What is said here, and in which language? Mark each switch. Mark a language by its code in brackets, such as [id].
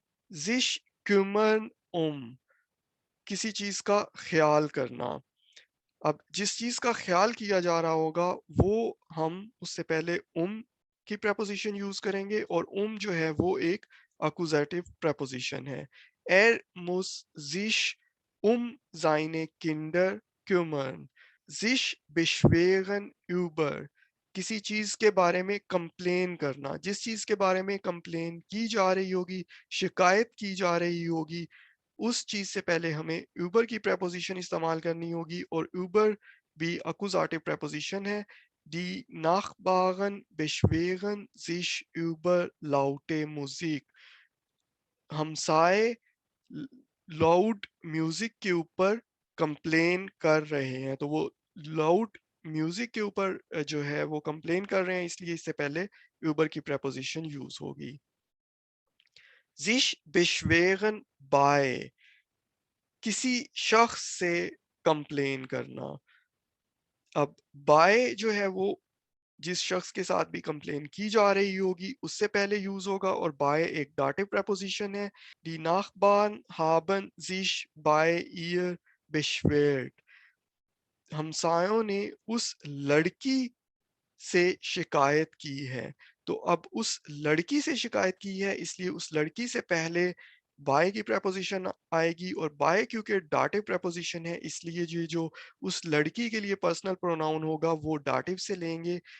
[de] sich kümmern [hi] किसी चीज का ख्याल करना। अब जिस चीज का ख्याल किया जा रहा होगा वो हम उससे पहले की प्रेपोजिशन यूज करेंगे, और जो है वो एक अकुजेटिव प्रेपोजिशन है। [de] Er muss sich seine Kinder kümmern. sich beschweren über [hi] किसी चीज के बारे में कंप्लेन करना, जिस चीज के बारे में कंप्लेन की जा रही होगी, शिकायत की जा रही होगी, उस चीज से पहले हमें ऊबर की प्रेपोजिशन इस्तेमाल करनी होगी। और ऊबर भी अकुजाटिव प्रेपोजिशन है। [de] Die Nachbarn beschweren sich über laute Musik। [hi] हमसाए loud music के ऊपर कंप्लेन कर रहे हैं, तो वो लाउड म्यूजिक के ऊपर जो है वो कंप्लेन कर रहे हैं, इसलिए इससे पहले ऊबर की प्रेपोजिशन यूज होगी। [de] sich beschweren bei [hi] किसी शख्स से कंप्लेन करना। अब बाय जो है वो जिस शख्स के साथ भी कंप्लेन की जा रही होगी उससे पहले यूज होगा, और बाय एक डाटिव प्रपोजिशन है। [de] Die Nachbarn haben sich bei ihr beschwert। [hi] हमसायों ने उस लड़की से शिकायत की है। तो अब उस लड़की से शिकायत की है, इसलिए उस लड़की से पहले बाय की प्रेपोजिशन आएगी, और बाय क्योंकि डाटिव प्रेपोजिशन है इसलिए ये जो उस लड़की के लिए पर्सनल प्रोनाउन होगा वो डाटिव से लेंगे।